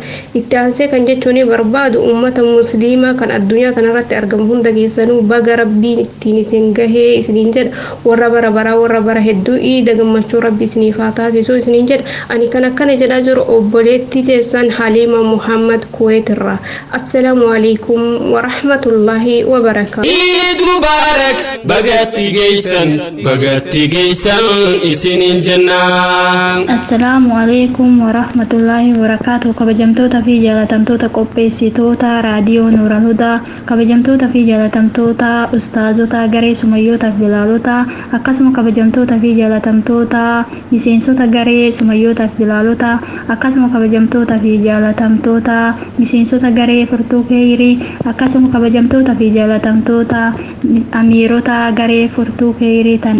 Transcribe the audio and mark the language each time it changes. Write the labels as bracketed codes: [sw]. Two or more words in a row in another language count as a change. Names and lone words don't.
[om] Itti aansee kan jechuun barbaadu ummata musliimaa kan addunyaa kanarratti argamu hunda keessanuu baga rabbiin ittiin isin gahee isiniin jedha warra bara baraa warra bara hedduu iida gammachuu rabbi isiniif haa taasisu isiniin jedha. Ani kan akkana jedhaa jiru obboleettii teessan Haliima Muhammad Kuwait irraa. [ar] السلام عليكم ورحمة الله وبركاته. عيد مبارك [om] bagatti geessan isiniin jennaan. [ar] السلام عليكم ورحمة الله وبركاته. [om] Kabajamtoota fi jaalatamtoota qopheessitoota raadiyoo Nuural Hudaa, kabajamtoota fi jaalatamtoota ustaazota garee sumayyoota fi bilaalota, akkasuma kabajamtoota fi jaalatamtoota miseensota garee sumayyoota fi bilaalota, akkasuma kabajamtoota fi jaalatamtoota miseensota garee furtuu keeyrii, akkasuma kabajamtoota fi jaalatamtoota amiirota garee furtuu keeyrii tan